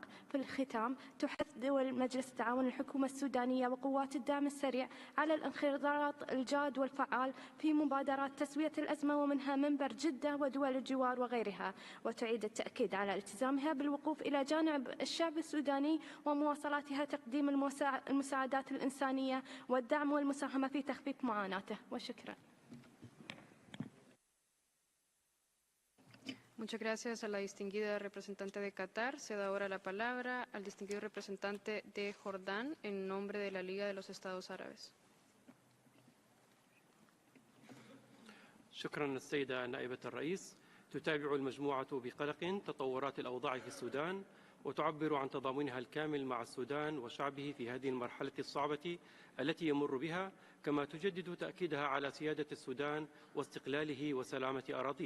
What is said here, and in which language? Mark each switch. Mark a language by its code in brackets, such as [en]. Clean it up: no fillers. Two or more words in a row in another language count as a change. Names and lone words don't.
[ar] في الختام، تحث دول مجلس التعاون الحكومة السودانية وقوات الدعم السريع على الانخراط الجاد والفعال في مبادرات تسوية الأزمة ومنها منبر جدة ودول الجوار وغيرها، وتعيد التأكيد على التزامها بالوقوف إلى جانب الشعب السوداني ومواصلاتها تقديم المساعدات الإنسانية والدعم والمساهمة في تخفيف معاناته. وشكرا. [es] Muchas gracias a la distinguida representante de Qatar. Cedo ahora la palabra al distinguido representante de Jordán en nombre de la Liga de los Estados Árabes. [ar] شكرا السيدة نائبة الرئيس. تتابع المجموعة بقلق تطورات الأوضاع في السودان وتعبر عن تضامنها الكامل مع السودان وشعبه في هذه المرحلة الصعبة التي يمر بها، كما تجدد تأكيدها على سيادة السودان واستقلاله وسلامة أراضيه.